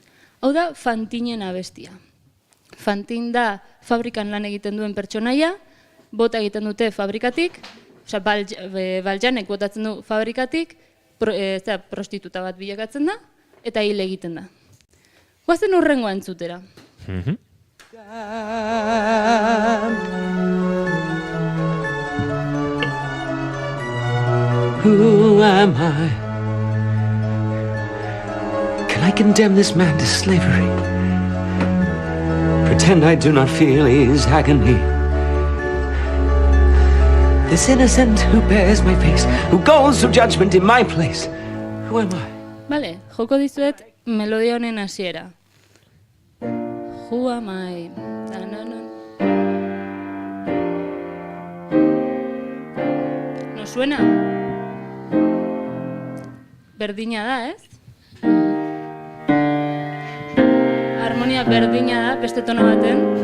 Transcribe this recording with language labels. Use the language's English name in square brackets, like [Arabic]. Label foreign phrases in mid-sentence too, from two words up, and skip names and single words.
[Basque] Hau da Fantinen abestia. Fantin da fabrikan lan egiten duen pertsonaia, bota egiten dute fabrikatik, osea, Baljanek botatzen du fabrikatik, prostituta bat bilakatzen da, eta hil egiten da. Guazen urrengoa entzutera. [English] Who am I? Can I condemn this man to slavery? Pretend I do not feel his agony. This innocent who bears my face, who goes to judgment in my place. Who am I? [Basque] Vale, joko dizuet melodia honen hasiera. [English] Who am I? [Spanish] ¿No suena? [Basque] Berdina da, ez? Harmonia berdina da, beste tono baten.